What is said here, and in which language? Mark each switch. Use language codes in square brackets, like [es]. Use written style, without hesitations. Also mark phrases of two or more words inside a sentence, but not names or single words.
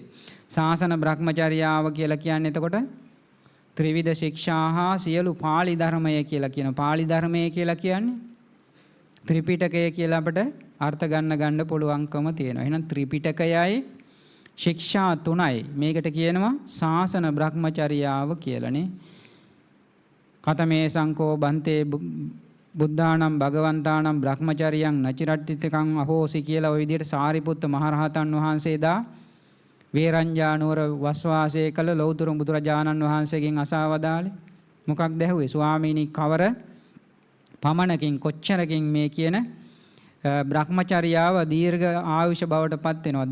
[si] ශාසන බ්‍රහ්මචර්යාව කියලා කියන්නේ එතකොට ත්‍රිවිධ ශික්ෂා හා සියලු පාළි ධර්මය කියලා කියන. පාළි ධර්මය කියලා කියන්නේ ත්‍රිපිටකය කියලා අපිට අර්ථ ගන්න පුළුවන්කම තියෙනවා. එහෙනම් ත්‍රිපිටකයයි ශික්ෂා තුනයි. මේකට කියනවා ශාසන බ්‍රහ්මචර්යාව කියලානේ. [pi] කතමේ සංකෝ බන්තේ බුද්ධානම් භගවන්තානම් බ්‍රහ්මචර්යං නචිරට්ඨිතකං අහෝසි [si] කියලා ওই විදිහට සාරිපුත්ත මහරහතන් වහන්සේ දා වේරංජානුවර වස්වාසය කළ ලෞතර බුදුරජාණන් වහන්සේගෙන් අසවදාලේ. මොකක්ද ඇහුවේ? ස්වාමීනි කවර පමණකින් කොච්චරකින් මේ කියන බ්‍රහ්මචර්යාව දීර්ඝ ආයුෂ බවට පත් වෙනවද?